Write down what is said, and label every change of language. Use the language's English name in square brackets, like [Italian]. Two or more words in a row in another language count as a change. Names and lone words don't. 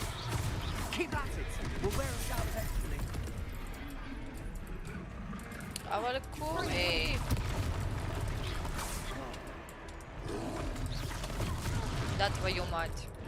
[English] Keep at it. We'll wear him down eventually. [Hebrew] אבל קומי. [Russian] דה твою мать.